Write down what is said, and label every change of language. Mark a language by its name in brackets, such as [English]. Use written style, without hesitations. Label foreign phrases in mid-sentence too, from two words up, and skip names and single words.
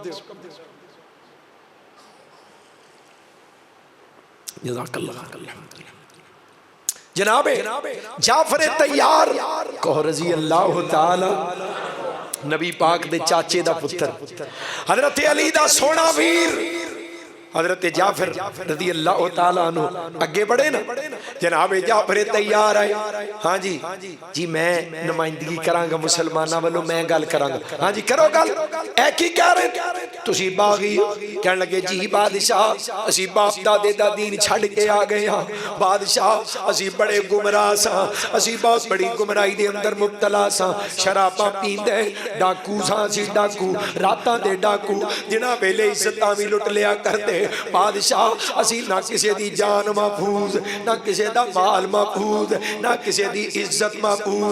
[Punjabi] جنابِ جعفر طیار کہو [Arabic] रजी अल्लाह तआला, [Punjabi] نبی پاک دے چاچے دا پتر، حضرت علی دا سونا ویر، حضرت جعفر [Arabic] رضي الله تعالى عنه [Punjabi] اگے بڑھے نا. جناب جعفر طیار ہے. ہاں جی جی میں نمائندگی کراں گا مسلماناں والوں، میں گل کراں گا. ہاں جی کرو گل۔ اے کی کہہ رہے تسی باغی? کہن لگے جی بادشاہ اسی باپ دادے دا دین چھڈ کے آ گئے ہاں بادشاہ، اسی بڑے گمراہ سا، اسی بہت بڑی گمراہی دے اندر مبتلا سا، شراباں پیندے ڈاکو سا، اسی ڈاکو راتاں دے ڈاکو، جنہاں ویلے عزتاں بھی لٹ لیا کرتے بادشاہ، اسی نہ کسی دی جان محفوظ، نہ کسی دا مال محفوظ، نہ کسی دی عزت محفوظ.